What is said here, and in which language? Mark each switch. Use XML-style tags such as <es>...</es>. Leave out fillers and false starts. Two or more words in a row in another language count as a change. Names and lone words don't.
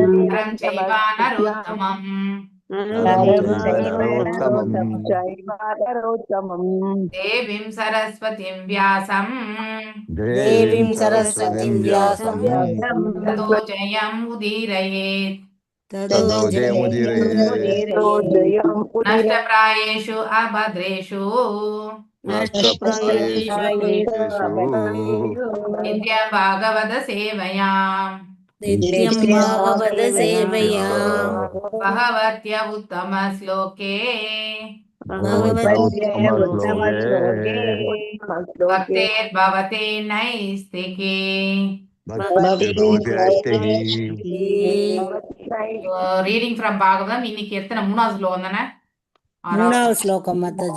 <sa>नरं चैव नरोत्तमं देवीं सरस्वतीं व्यासं देवीं सरस्वतीं व्यासं ततो जयम् उदीरयेत् ततो जयमुदीरये ஜெயம் नष्टप्रायेषु अभद्रेषु नष्टप्रायेषु नित्यं भागवत सेवया नित्यं भागवत सेवया भगवत्य उत्तम श्लोके भक्तेर्भवते नैस्तिके.</sa> <en>reading from</en> <ta>பாகவதம். இன்னைக்கு எத்தனை? மூணாவது ஸ்லோகம் தானே? மூணாவது ஸ்லோகம் மாதாஜி.</ta>